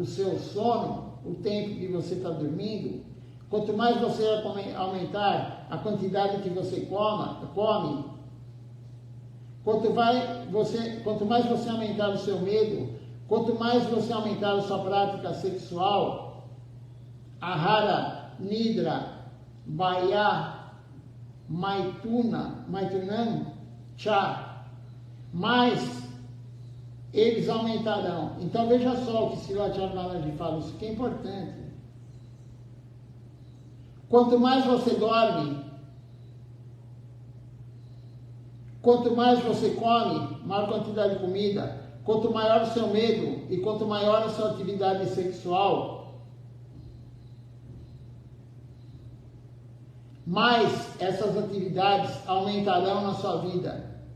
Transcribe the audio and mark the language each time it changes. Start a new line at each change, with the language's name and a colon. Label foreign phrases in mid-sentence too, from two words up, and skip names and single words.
Portuguese: seu sono, o tempo que você está dormindo, quanto mais você aumentar a quantidade que você come, quanto mais você aumentar o seu medo, quanto mais você aumentar a sua prática sexual,
Sanskrit: ahara, nidra, bhaya, maitunam, cha,
Portuguese: mais eles aumentarão. Então veja só o que Silathyana Maharaj fala, isso que é importante. Quanto mais você dorme, quanto mais você come, maior quantidade de comida, quanto maior o seu medo e quanto maior a sua atividade sexual, mais essas atividades aumentarão na sua vida.